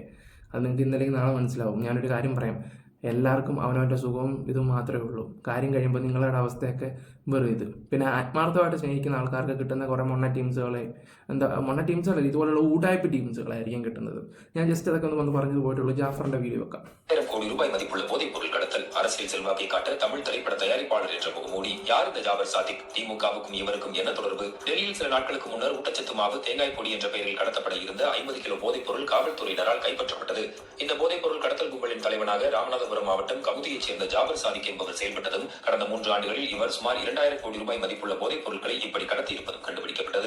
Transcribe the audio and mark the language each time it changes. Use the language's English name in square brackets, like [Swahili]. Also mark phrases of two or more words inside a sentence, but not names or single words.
[Malayalam] അത് നിങ്ങൾക്ക് ഇന്നലേക്ക് നാളെ മനസ്സിലാവും. ഞാനൊരു കാര്യം പറയാം, എല്ലാവർക്കും അവനവൻ്റെ സുഖവും ഇതും മാത്രമേ ഉള്ളൂ. കാര്യം കഴിയുമ്പോൾ നിങ്ങളുടെ അവസ്ഥയൊക്കെ വെറും ഇത്. പിന്നെ ആത്മാർത്ഥമായിട്ട് സ്നേഹിക്കുന്ന ആൾക്കാർക്ക് കിട്ടുന്ന കുറേ മൊണ്ണ ടീംസുകളല്ല, ഇതുപോലുള്ള ഊടായ്പ ടീംസുകളായിരിക്കും കിട്ടുന്നത്. ഞാൻ ജസ്റ്റ് അതൊക്കെ ഒന്ന് പറഞ്ഞു പോയിട്ടുള്ളൂ. ജാഫറിന്റെ വീഡിയോ വെക്കാം. [Tamil] 1000 கோடி ரூபாய் மதிப்புள்ள போதைப் பொருள் கடத்தல், அரசியல் செல்வாக்கை காட்ட தமிழ் திரைப்பட தயாரிப்பாளர் என்ற முகமூடி. யார் இந்த ஜாபர் சாதிக்? திமுகவுக்கும் இவருக்கும் என்ன தொடர்பு? டெல்லியில் சில நாட்களுக்கு முன்னர் ஊட்டச்சத்து மாவு, தேங்காய் பொடி என்ற பெயரில் கடத்தப்பட இருந்த 50 கிலோ போதைப் பொருள் காவல்துறையினரால் கைப்பற்றப்பட்டது. இந்த போதைப் பொருள் கடத்தல் கும்பலின் தலைவனாக ராமநாதபுரம் மாவட்டம் கமுதியைச் சேர்ந்த ஜாபர் சாதிக் என்பவர் செயல்பட்டதும், கடந்த 3 ஆண்டுகளில் இவர் சுமார் 2000 கோடி ரூபாய் மதிப்புள்ள போதைப் பொருட்களை இப்படி கடத்தியிருப்பதும் கண்டுபிடிக்கப்பட்டது.